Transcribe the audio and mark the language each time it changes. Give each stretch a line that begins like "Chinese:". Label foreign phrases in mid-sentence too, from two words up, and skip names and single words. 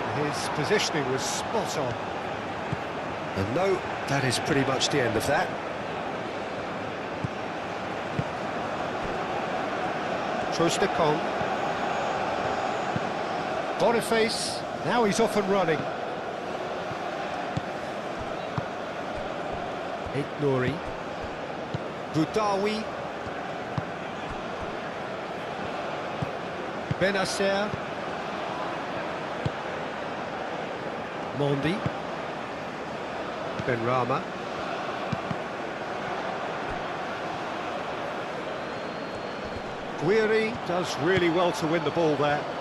English: His positioning was spot on. And no, that is pretty much the end of that. Trostekong. Boniface, now he's off and running. Nouri. Boudaoui. Benacer. Mondi. Benrahma. Guiri does really well to win the ball there.